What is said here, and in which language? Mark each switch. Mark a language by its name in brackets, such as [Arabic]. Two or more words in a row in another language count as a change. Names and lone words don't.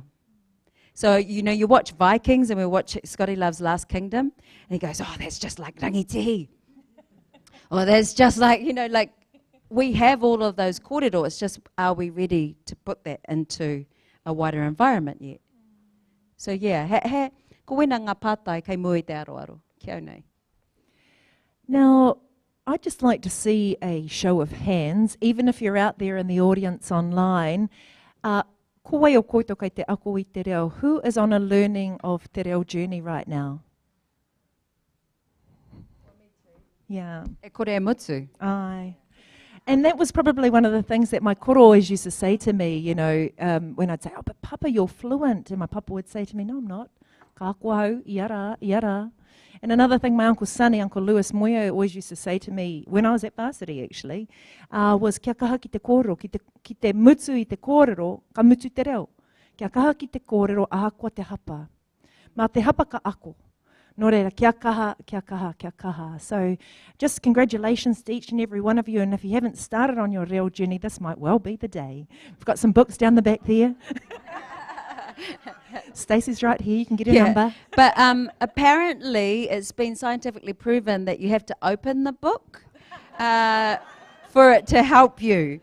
[English] So, you know, you watch Vikings and we watch Scotty Love's Last Kingdom, and he goes, oh, that's just like rangitihi. Or that's just like, you know, like we have all of those kōrero. It's just, are we ready to put that into a wider environment yet? So, yeah, [Māori] ko wena ngā pātai kei mui te aroaro. Kia au nei. [English] Now, I'd just like to see a show of hands, even if you're out there in the audience online. [Māori] Ko wai o koito kei te ako I te reo. [English] Who is on a learning of [Māori] te reo [English] journey right now? Yeah. [Māori] E kore e mutu. [English] Aye. And that was probably one of the things that my koro always used to say to me, you know, when I'd say, oh, but Papa, you're fluent. And my papa would say to me, no, I'm not. [Māori] Ka ako hau, iara, iara. [English] And another thing my Uncle Sonny, Uncle Lewis Moya, always used to say to me, when I was at varsity actually, was [Māori] kia kaha ki te kōrero, ki te mutu I te kōrero, ka mutu te reo. Kia kaha ki te kōrero, ahakoa te hapa. Mā te hapa ka ako. Nō reira, kia kaha, kia kaha, kia kaha. [English] So just congratulations to each and every one of you. And if you haven't started on your reo journey, this might well be the day. We've got some books down the back there. Stacey's right here, you can get her number. But apparently it's been scientifically proven that you have to open the book for it to help you.